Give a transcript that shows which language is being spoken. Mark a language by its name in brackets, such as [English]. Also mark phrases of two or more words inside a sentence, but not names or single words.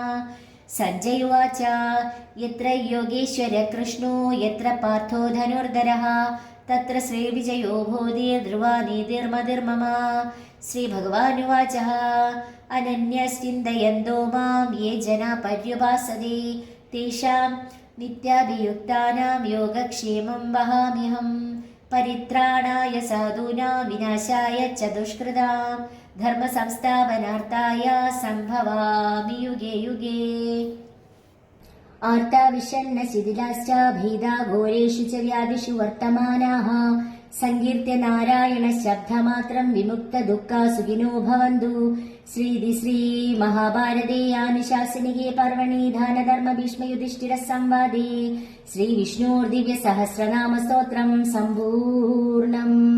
[Sanskrit] സഞ്ജയുവാച യത്ര യോഗേശ്വര കൃഷ്ണോ യത്ര പാർത്ഥോ ധനുർധരഃ തത്ര ശ്രീവിജയോ ഭൂതിർധ്രുവാ നീതിർമതിർമമ. ശ്രീഭഗവാനുവാച അനന്യശ്ചിന്തയന്തോ മാം യേ ജനാ പര്യുപാസതേ തേഷാം നിത്യാഭിയുക്താനാം യോഗക്ഷേമം വഹാമ്യഹം. പരിത്രാണായ സാധൂനാം വിനാശായ ച ദുഷ്കൃതാം ധർമ്മസംസ്ഥാപനാർത്ഥായ സംഭവാമി യുഗേ യുഗേ. ആർത്താവിഷണ്ണ ശിഥിലാശ്ച ഭീതാ ഘോരേഷു ച വ്യാധിഷു വർത്തമാനാഃ സങ്കീർത്തി നാരായണ ശബ്ദമാത്രം വിമുക്ത ദുഃഖാ സുഖിനോ ഭവന്തു. ശ്രീ മഹാഭാരതേ ആനുശാസനികേ പർവണി ദാനധർമ്മ ഭീഷ്മ യുധിഷ്ഠിര സംവാദേ ശ്രീ വിഷ്ണോർദിവ്യ സഹസ്രനാമ സ്തോത്രം സമ്പൂർണം.